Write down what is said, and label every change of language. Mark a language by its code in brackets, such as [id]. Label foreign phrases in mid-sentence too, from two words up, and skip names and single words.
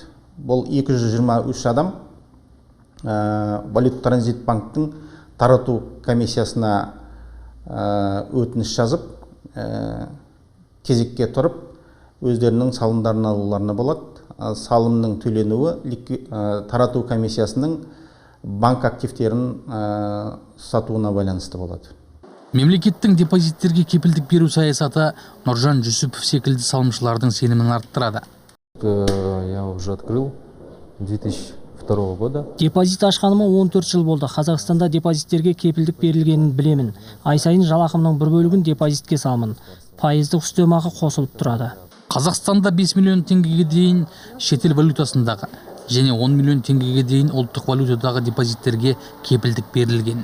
[kk] Бұл 223 адам Валют-транзит банктың тарату комиссиясына өтініш жазып, кезекке тұрып, өздерінің салымдарын алуларына болады. Салымның төленуі тарату комиссиясының банк активтерін сатуына байланысты болады. Мемлекеттің депозиттерге кепілдік беру саясаты Нұржан Жүсіпов секілді салымшылардың сенімін арттырады. [ru] Я уже открыл 2002 года. [kk] Депозит ашқаныма 14 жыл болды. Қазақстанда депозиттерге кепілдік берілгенін білемін. Ай сайын жалақымның бір бөлігін депозитке саламын. Пайыздық үстемақы қосылып тұрады. Қазақстанда 5 миллион теңгеге дейін шетел валютасындағы және 10 миллион теңгеге дейін ұлттық валютадағы депозиттерге кепілдік берілген.